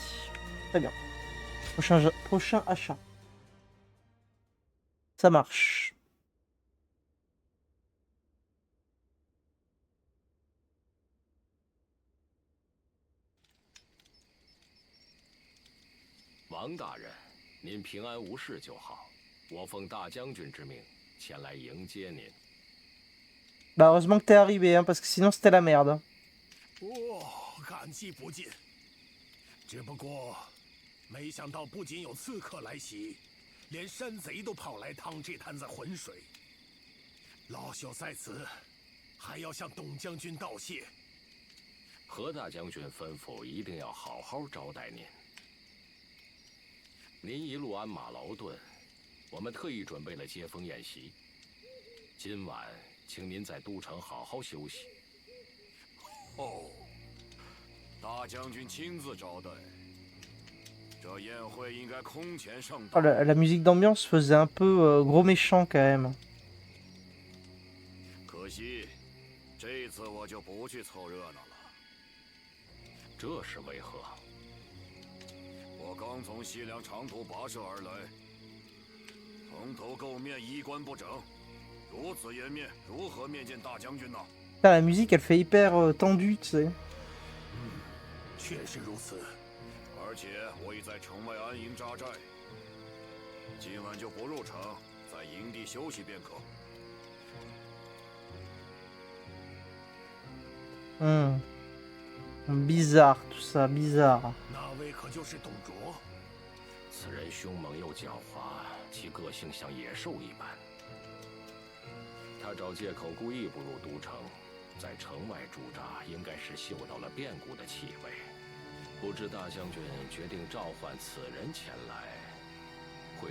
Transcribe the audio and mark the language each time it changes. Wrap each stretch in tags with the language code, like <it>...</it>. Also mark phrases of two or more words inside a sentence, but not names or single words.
<fr>Très bien. Prochain achat. Ça marche.</fr> <zh>Wang 大人，您平安无事就好。我奉大将军之命前来迎接您。</zh> <fr>Bah heureusement que t'es arrivé, hein, parce que sinon c'était la merde.</fr> <zh>感激不尽。只不过，没想到不仅有刺客来袭，连山贼都跑来趟这滩子浑水。老朽在此，还要向董将军道谢。何大将军吩咐一定要好好招待您。您一路鞍马劳顿，我们特意准备了接风宴席。今晚，请您在都城好好休息。哦，大将军亲自招待，这宴会应该空前盛大。</zh> <fr>Oh, la musique d'ambiance faisait un peu gros méchant quand même.</fr> <zh>可惜，这次我就不去凑热闹了。这是为何？我刚从西凉长途跋涉而来，蓬头垢面，衣冠不整，如此颜面，如何面见大将军呢？</zh> <fr>Putain, la musique elle fait hyper tendue, tu sais.</fr> <zh>确实如此。而且我已在城外安营扎寨，今晚就不入城，在营地休息便可。</zh> <fr>Bizarre tout ça, bizarre.</fr> <zh>那位可就是董卓？此人凶猛又狡猾，其个性像野兽一般。他找借口故意不入都城，在城外驻扎，应该是嗅到了变故的气味。不知大将军决定召唤此人前来，会</zh>